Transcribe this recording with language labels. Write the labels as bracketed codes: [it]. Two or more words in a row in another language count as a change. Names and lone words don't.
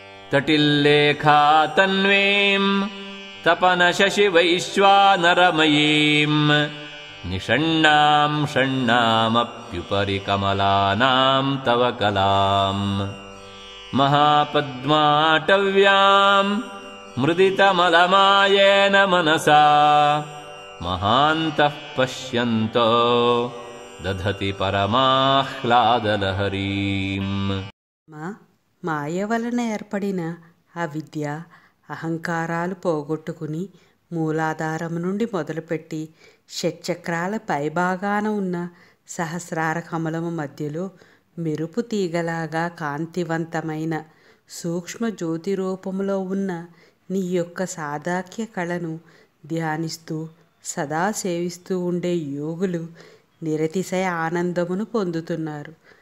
[sa] तटिल्लेखा तन्वीं तपनशशिवैश्वानरमयीं निषण्णां षण्णामप्युपरि कमलानां तव कलां महापद्माटव्यां मृदितमलमायेन मनसा महान्तः पश्यन्तो दधति परमाह्लादलहरीं। [te] మాయ వలన ఏర్పడిన అవిద్య అహంకారాలు పోగొట్టుకుని మూలాధారం నుండి మొదలుపెట్టి షట్చక్రాల పైభాగాన ఉన్న సహస్రార కమలము మధ్యలో మెరుపు తీగలాగా కాంతివంతమైన సూక్ష్మ జ్యోతి రూపంలో ఉన్న నీ యొక్క సాదాఖ్య కళను ధ్యానిస్తూ సదా సేవిస్తూ ఉండే యోగులు నిరతిశయ ఆనందమును పొందుతున్నారు.